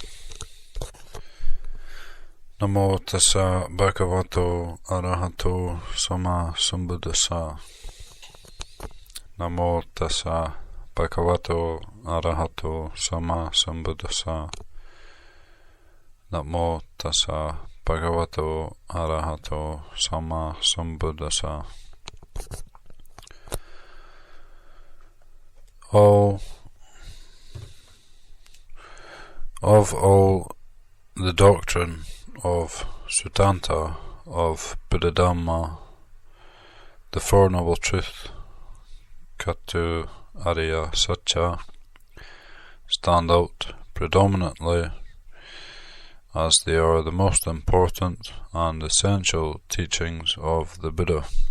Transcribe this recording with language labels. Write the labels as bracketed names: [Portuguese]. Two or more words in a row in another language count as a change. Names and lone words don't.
[Pali] Namo tassa bhagavato arahato sammasambuddhassa. Namo tassa bhagavato arahato sammasambuddhassa. Namo tassa bhagavato arahato sammasambuddhassa. [English] Of all the doctrine of Suttanta, of Buddha-Dhamma, the Four Noble Truth, [Pali] Katu Ariya Satya, [English] stand out predominantly as they are the most important and essential teachings of the Buddha.